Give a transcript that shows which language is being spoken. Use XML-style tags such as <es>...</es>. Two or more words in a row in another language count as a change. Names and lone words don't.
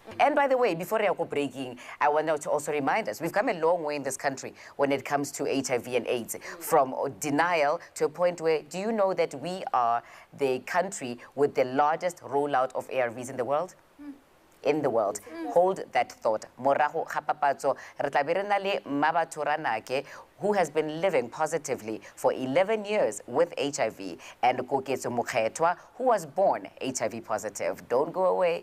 <en>And by the way, before I go breaking, I want to also remind us, we've come a long way in this country when it comes to HIV and AIDS, from denial to a point where, do you know that we are the country with the largest rollout of ARVs in the world? In the world. Hold that thought.</en> <nso>Morago Khapapatso, re tla be re na le Mmabatho Ranake,</nso> <en>who has been living positively for 11 years with HIV, and Koketso Mokgethwa, who was born HIV positive. Don't go away.</en>